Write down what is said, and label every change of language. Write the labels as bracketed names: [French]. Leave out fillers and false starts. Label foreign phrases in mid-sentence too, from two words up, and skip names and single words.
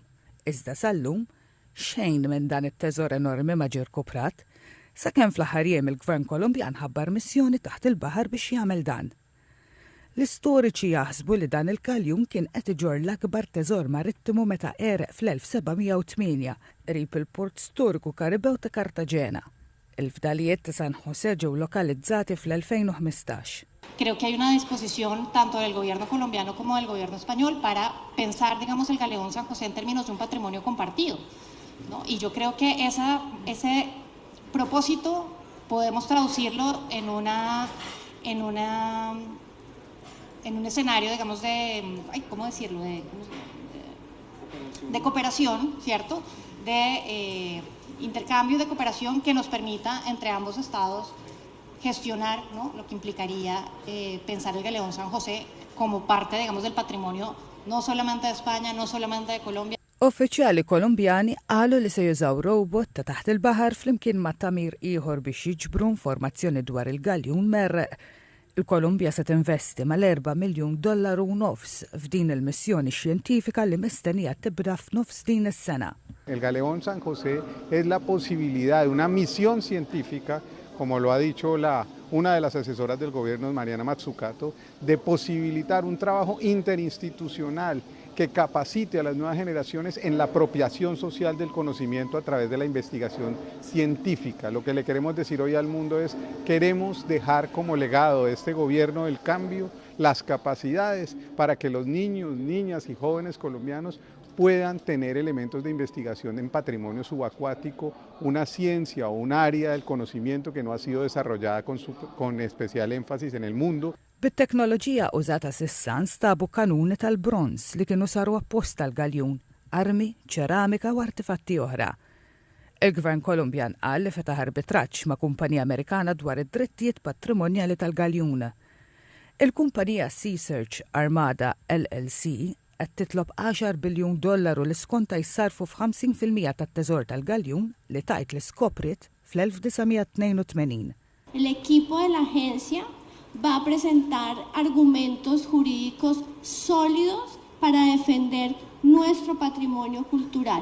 [Maltese] Iżda sal-lum xejn minn dan it-teżor enormi ma ġie rkuprat, sakemm fl-aħħar jiem il-Gvern Kolombjan ħabbar missjoni taħt il-baħar biex jagħmel dan. L-istoriċi jaħsbu li dan il-galjun kien qed iġor l-akbar teżor marittimu meta għereq fl-1708 qrib il-port storiku Karibew ta' Kartagena. Il-fdalijiet ta' San Jose ġew lokalizzati fl-2015. [Spanish] Creo que hay una disposición tanto del gobierno colombiano como del gobierno español para pensar, digamos, el galeón San José en términos de un patrimonio compartido, ¿no? Y yo creo que ese propósito podemos traducirlo en un escenario, digamos, ¿cómo decirlo? De cooperación, ¿cierto? De intercambio de cooperación que nos permita entre ambos estados gestionar, ¿no?, lo que implicaría pensar el galeón San José como parte, digamos, del patrimonio no solamente de España, no solamente de Colombia. [Maltese] Uffiċjali Kolombjani qalu li se jużaw robot ta' taħt il-baħar flimkien ma' tamir ieħor biex jiġbru informazzjoni dwar il-galjun merreq. Il-Kolombja se tinvesti mal-$4 miljun f'din il-missjoni xjentifika li mistennija tibda f'nofs din is-sena. [Spanish] El galeón San José es la posibilidad de una misión científica, como lo ha dicho una de las asesoras del gobierno, Mariana Mazzucato, de posibilitar un trabajo interinstitucional que capacite a las nuevas generaciones en la apropiación social del conocimiento a través de la investigación científica. Lo que le queremos decir hoy al mundo es, queremos dejar como legado de este gobierno del cambio las capacidades para que los niños, niñas y jóvenes colombianos puedan tener elementos de investigación en patrimonio subacuático, una ciencia o un área del conocimiento que no ha sido desarrollada con especial énfasis en el mundo. [Maltese] Bit-teknoloġija użata s'issa nstabu kanuni tal-bronz li kienu saru apposta tal-galjun, armi, ċeramika u artifatti oħra. Il-Gvern Kolombjan qal li fetaħ arbitraġġ ma' kumpanija Amerikana dwar id-drittijiet patrimonjali tal-galjun. Il-kumpanija Sea-Search Armada LLC qed titlob $10 biljun li skonta jsarfu f'50% tat-teżor tal-galjun li tajt li skoprit fl-1982. [Spanish] El-equipo de la agencia va a presentar argumentos jurídicos sólidos para defender nuestro patrimonio cultural.